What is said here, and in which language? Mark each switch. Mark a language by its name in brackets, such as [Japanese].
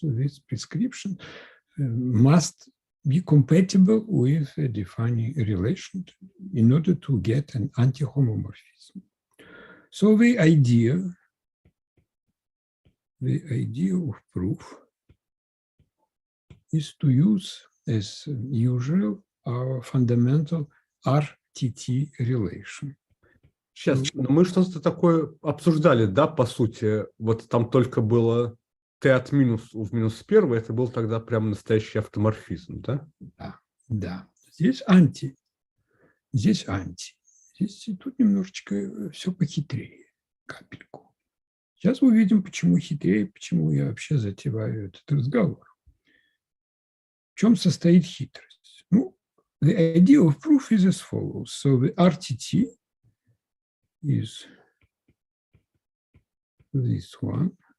[English] This prescription must be compatible with a defining relation in order to get an anti-homomorphism. So the idea of proof is to use, as usual, our fundamental RTT relation. [Russian] Сейчас, мы что-то такое обсуждали, да, по сути, вот там только было t от минус в минус первый, это был тогда прям настоящий автоморфизм, да? Да. Здесь анти. Здесь тут немножечко все похитрее, капельку. Сейчас увидим, почему хитрее, почему я вообще затеваю этот разговор. В чем состоит хитрость? [English] Ну, the idea of proof is as follows. So the RTT is this one.